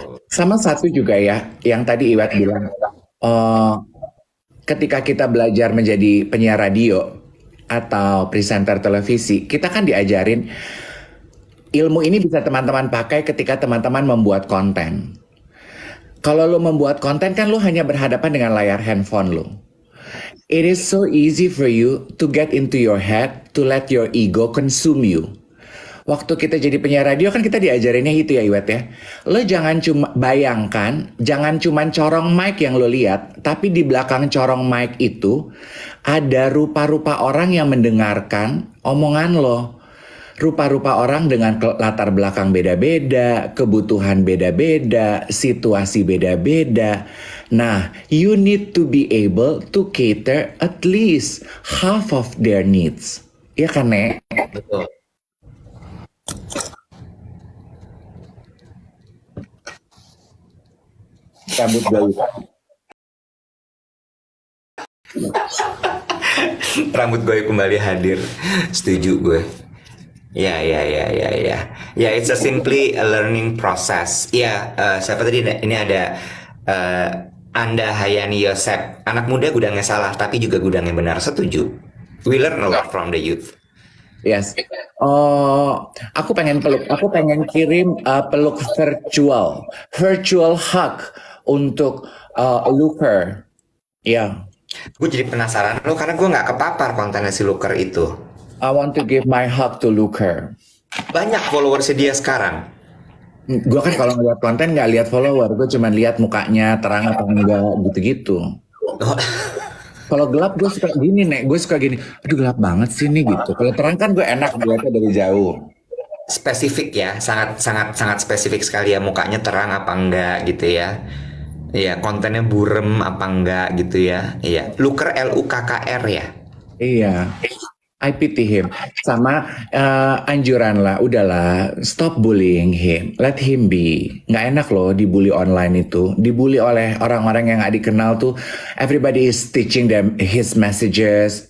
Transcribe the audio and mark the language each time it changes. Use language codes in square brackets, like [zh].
[id] Sama satu juga ya, yang tadi Iwet bilang, ketika kita belajar menjadi penyiar radio, atau presenter televisi, kita kan diajarin ilmu ini bisa teman-teman pakai ketika teman-teman membuat konten. Kalau lo membuat konten kan lo hanya berhadapan dengan layar handphone lo. [en] It is so easy for you to get into your head, to let your ego consume you. [id] Waktu kita jadi penyiar radio kan kita diajarinnya itu ya, Iwet ya. Lo jangan cuma bayangkan, jangan cuma corong mic yang lo lihat, tapi di belakang corong mic itu ada rupa-rupa orang yang mendengarkan omongan lo. Rupa-rupa orang dengan latar belakang beda-beda, kebutuhan beda-beda, situasi beda-beda. [en] Nah, you need to be able to cater at least half of their needs. [id] Iya kan, Nek? Betul. Rambut gue. Rambut gue kembali hadir. Setuju gue. Ya, ya, ya, ya, ya. [en] Ya, it's a simply a learning process. [id] Ya, siapa tadi? Ini ada eh, Anda Hayani Yosep. Anak muda gudangnya salah, tapi juga gudangnya benar. Setuju. [en] We learn a lot from the youth. Yes. [id] Oh, aku pengen kirim peluk [en] virtual hug [id] untuk Looker. Ya, Gue jadi penasaran lo karena gue nggak kepapar kontennya si Looker itu. [en] I want to give my hug to Looker. [id] Banyak followersnya dia sekarang. Gue kan kalau ngeliat konten nggak lihat follower, gue cuma lihat mukanya terang atau enggak gitu-gitu. Oh, Kalau gelap gue suka gini, Nek, gue suka gini, aduh gelap banget sih nih gitu. Kalau terang kan gue enak ngeliatnya dari jauh. spesifik ya, sangat sangat sangat spesifik sekali ya, mukanya terang apa enggak gitu ya. Iya, kontennya burem apa enggak gitu ya. Iya, Looker Lukker ya. [en] Iya, I pity him. [id] Sama anjuran lah, udahlah, [en] stop bullying him, let him be. [id] Nggak enak loh dibully online itu, dibully oleh orang-orang yang nggak dikenal tuh. [en] Everybody is teaching them his messages.